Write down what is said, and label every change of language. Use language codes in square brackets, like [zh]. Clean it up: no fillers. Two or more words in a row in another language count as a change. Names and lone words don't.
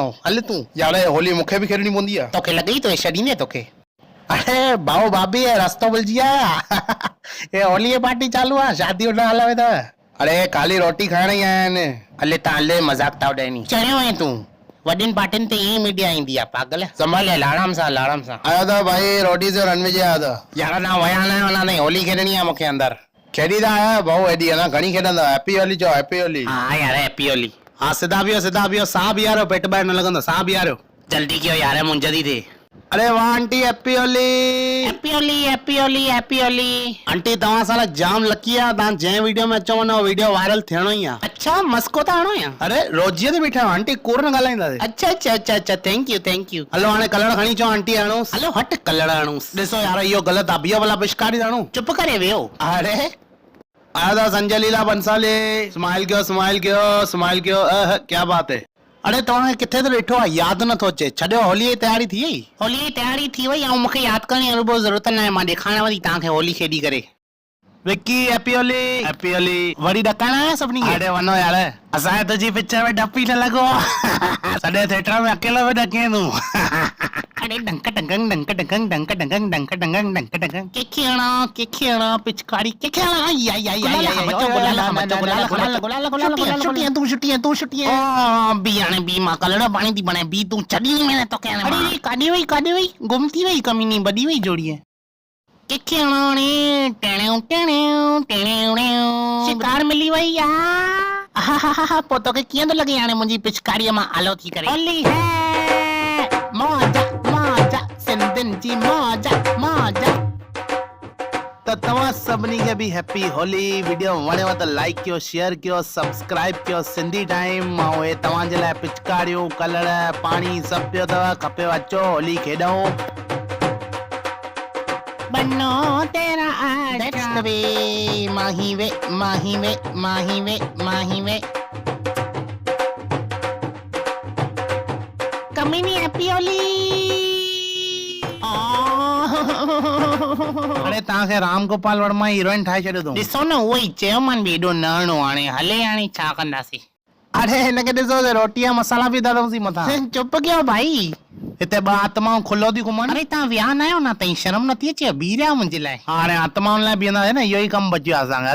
[sd] हल तूं। यार होली मूंखे बि खेॾणी पवंदी आहे। तोखे लॻई तो छॾींदे तोखे? अरे भाऊ भाभी रस्तो भुलिजी आया। ये होली जी पार्टी चालू आहे, शादी न हलावे था। अरे खाली रोटी खाइण ई आया आहिनि। हले तव्हां हले मज़ाक था उॾाइनी। चढ़ियो आहे तूं, वॾियुनि पार्टियुनि ते ईअं मीडिया ईंदी आहे पागल। संभाले आराम सां आराम सां। आयो था भाई, रोटी से रन विझे आयो था। यार ना वया न वञा नहीं, होली खेॾणी आहे मूंखे अंदर। खेॾी था आया भाऊ, हेॾी अञा घणी खेॾंदा। हैप्पी होली चओ, हैप्पी होली। हाँ यार हैप्पी होली। हाँ सिधा बीहो, साह बि यारो, पेट ॿाहिरि न लॻंदो, साह बि यारो। जल्दी कयो यार, मुंहिंज थी थिए। अरे वाह आंटी, हैप्पी होली। [en] Happy Holi Happy Holi Happy Holi. [sd] आंटी तव्हां साला जाम लकी आहे, तव्हां जंहिं वीडियो में अचो वञो वीडियो वायरल थियणो ई आहे। अच्छा मस्को था हणो या? अरे रोजीअ ते बीठा आहियो आंटी, कूड़ न ॻाल्हाईंदासीं। [en] अच्छा thank you. [sd] हलो हाणे कलर खणी अचो आंटी, हणोसि। हलो हट कलर हणूसि। ॾिसो यार इहो ग़लति आहे, बीहो भला पिचकारी हणूं। चुप करे वियो। अरे आया था संजय लीला बंसाली, स्माइल कयो। [hi] क्या बात है। [sd] अरे तव्हांखे किथे त ॾिठो आहे, यादि नथो अचे। छॾियो, होली जी तयारी थी वई? होली जी तयारी थी वई, ऐं मूंखे यादि करण जी अनुभव ज़रूरत न आहे, मां ॾेखारियां थी तव्हांखे होली खेॾी करे। विक्की हैप्पी होली। वरी ॾकाइणा आहे सभिनी खे? अरे वञो यार, असांजे तुंहिंजी पिक्चर में डपी न लॻो। सॼे थिएटर में अकेलो बि ॾकीं तूं। अरे डंक डंक केखे हणा पिचकारी केखे तू छुटी बी हाणे बी मां कलर पाणी थी बणे बी तूं छॾी [hi] नहीं मैंने तो कहने। [sd] अरे काॾे वई गुम थी वई कमीनी, बड़ी वई जोड़ी है। केखे हणाणे शिकार मिली वई यार। पोइ तोखे कीअं थो लॻे हाणे मुंहिंजी पिचकारीअ मां आलो थी करे? होली है मौजा सिंधियुनि जी मौजा। त तव्हां सभिनी खे बि हैप्पी होली। वीडियो वणेव त लाइक कयो, शेयर कयो, सब्सक्राइब कयो। सिंधी टाइम ऐं तव्हांजे लाइ पिचकारियूं, कलर, पाणी सभु पियो अथव। खपेव अचो होली खेॾूं। [hi] बनो तेरा आशिक़ वे माही वे [sd] कमीनी हैप्पी होली। अरे तव्हांखे राम गोपाल वर्मा हीरोइन ठाहे छॾियो अथऊं। ॾिसो न, उहो ई चयोमानि बि एॾो न हणो हाणे। हले हाणे छा कंदासीं। अरे हिनखे ॾिसो रोटीअ जा मसाला बि धरोसीं मथां। चुप कयो भाई। हिते ॿ आत्माऊं खुलो थी घुमनि। अरे तव्हां विया न आहियो न तई शर्म नथी अचे बीह रहिया मुंहिंजे लाइ। हाणे आत्माउनि लाइ बीहंदासीं न, इहो ई कमु बची वियो असांखे।